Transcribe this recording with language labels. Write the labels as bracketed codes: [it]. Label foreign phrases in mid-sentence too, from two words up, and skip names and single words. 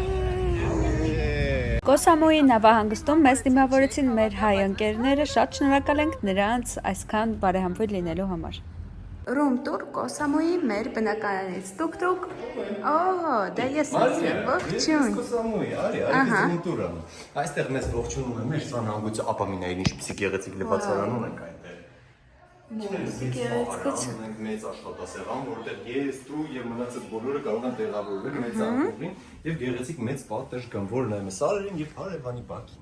[hy] Koh Samui նավահանգստում մեզ դիմավորեցին մեր հայ ընկերները, շատ շնորհակալ ենք նրանց այսքան բարեհամբույր լինելու համար։ [en] Room tour [hy] Koh Samui մեր բնակարանից տուկ-տուկ։ Օհո, դա ես եմ, ողջույն։ Koh Samui, արի, [en] room tour-ը։ [hy] Այստեղ մեզ ողջունում է մեր սանհանգույցը ապամինային ինչպիսի գեղեցիկ լվացարան ունենք այնտեղ։ Ունենք մեծ աշխատասեղան, որտեղ ես, դու եւ մնացած բոլորը կարող են տեղավորվել մեծ անկողին եւ գեղեցիկ մեծ պատեժ կան, որը նայում է սարերին եւ հարևանի բակին։